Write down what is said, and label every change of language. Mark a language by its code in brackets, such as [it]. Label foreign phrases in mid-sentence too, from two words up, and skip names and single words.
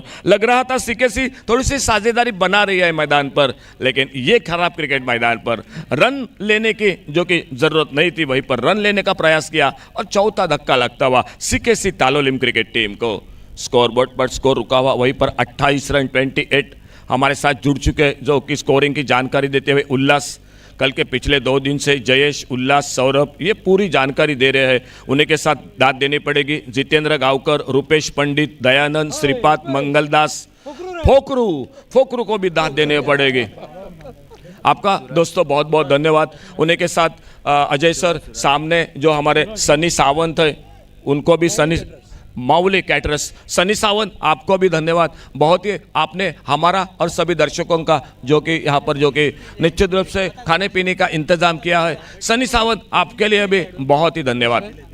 [hi] लग रहा था सीकेसी थोड़ी सी साझेदारी बना रही है मैदान पर, लेकिन ये खराब क्रिकेट मैदान पर रन लेने की जो कि जरूरत नहीं थी, वहीं पर रन लेने का प्रयास किया और चौथा धक्का लगता हुआ सीकेसी तालोलिम क्रिकेट टीम को। स्कोर बोर्ड पर स्कोर रुका हुआ, वहीं पर 28 रन 28। हमारे साथ जुड़ चुके जो कि स्कोरिंग की जानकारी देते हुए उल्लास, कल के पिछले 2 दिन से जयेश, उल्लास, सौरभ ये पूरी जानकारी दे रहे हैं। उन्हीं के साथ दाद देनी पड़ेगी जितेंद्र गावकर, रुपेश पंडित, दयानंद, श्रीपाद, मंगलदास, फोकरू को भी दाद देने पड़ेगी। आपका दोस्तों बहुत बहुत धन्यवाद। उन्हीं के साथ अजय सर, सामने जो हमारे सनी सावंत है उनको भी, सनी माउली कैटरस, सनी सावंत आपको भी धन्यवाद। बहुत ही आपने हमारा और सभी दर्शकों का जो कि यहाँ पर जो कि निश्चित रूप से खाने पीने का इंतजाम किया है, सनी सावंत आपके लिए भी बहुत ही धन्यवाद।